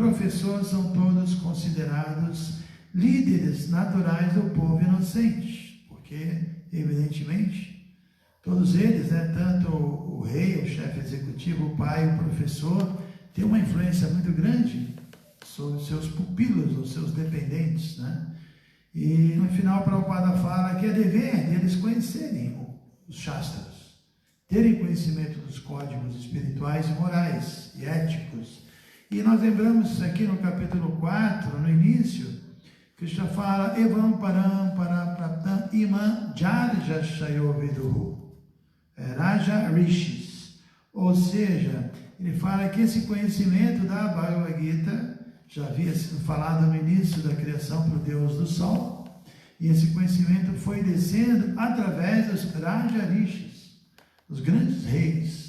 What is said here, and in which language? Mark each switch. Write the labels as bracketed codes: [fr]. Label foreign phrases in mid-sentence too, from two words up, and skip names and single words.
[pt] professor são todos considerados líderes naturais do povo inocente, porque, evidentemente, todos eles, tanto o rei, o chefe executivo, o pai e o professor, têm uma influência muito grande sobre seus pupilos, ou seus dependentes, E no final, Prabhupada fala que é dever deles conhecerem os Shastras, terem conhecimento dos códigos espirituais e morais e éticos. E nós lembramos aqui no capítulo 4, no início, Krishna fala [sa] एवं परम परप्राप्तम् इमं जर्ज शयोविदुः, [pt] Raja Rishis. Ou seja, ele fala que esse conhecimento da Bhagavad Gita já havia sido falado no início da criação para o Deus do Sol, e esse conhecimento foi descendo através dos Raja Rishis, os grandes reis.